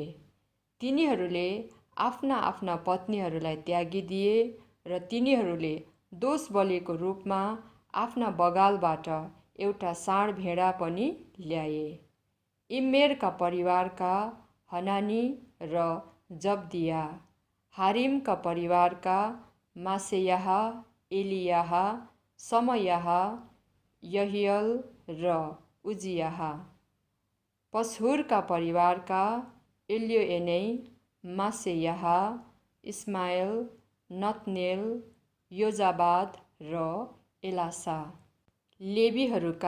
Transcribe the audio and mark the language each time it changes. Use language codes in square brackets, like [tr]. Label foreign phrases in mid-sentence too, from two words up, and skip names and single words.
[ne] तिनीहरूले आफ्ना आफ्ना पत्नीहरूलाई त्यागिदिए र तिनीहरूले दोष बलिको रूपमा आफ्ना बगालबाट एउटा साँड भेडा पनि ल्याए। इम्मेरका परिवारका हनानी र जब्दिया, हारिमका परिवारका मासेयाह, एलियाह, समयाह, यहियल र उजियाह, पशहुरका परिवारका एल्योएनै, मासेयाह, इस्माएल, नतनेल, योजाबाद र एलासा, लेवीहरूका